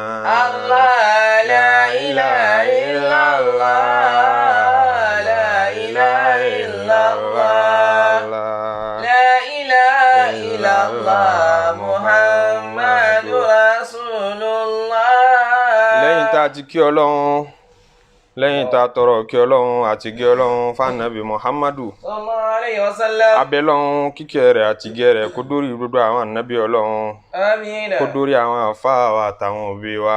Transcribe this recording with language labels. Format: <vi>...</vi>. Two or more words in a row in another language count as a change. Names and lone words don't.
<ar>الله لا إله إلا الله لا إله إلا الله لا إله إلا الله محمد رسول الله.</ar> <yo>lẹ́yìn tá a ti kí Ọlọ́run lẹ́yìn tá a tọrọ kí Ọlọ́run àti gẹ́ Ọlọ́run fánàbí Muhammadu</yo> <ar>صلى الله عليه وسلم.</ar> <yo>abẹ́lọ́run kíkẹ́ rẹ̀ àti gẹ́ rẹ̀ kó dórí gbogbo àwọn ànábì Ọlọ́run àmín. kó dórí àwọn àfáà wa àtàwọn òbí wa</yo>